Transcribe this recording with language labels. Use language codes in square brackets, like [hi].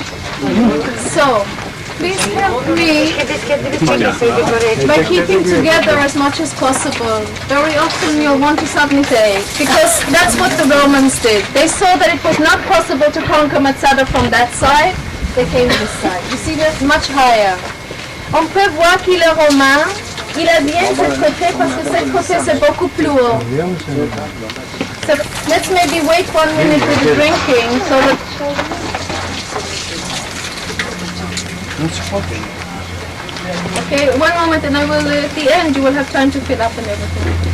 [en] So, please help me by keeping together as much as possible. Very often you'll want to submit, because that's what the Romans did. They saw that it was not possible to conquer Masada from that side. They came this side. You see, that's much higher. [fr] On peut voir qu'il est romain. Il a bien cette côté parce que cette côté c'est beaucoup plus haut. [en] So let's maybe wait 1 minute with the drinking so that... Okay, 1 moment and I will, at the end you will have time to fill up and everything.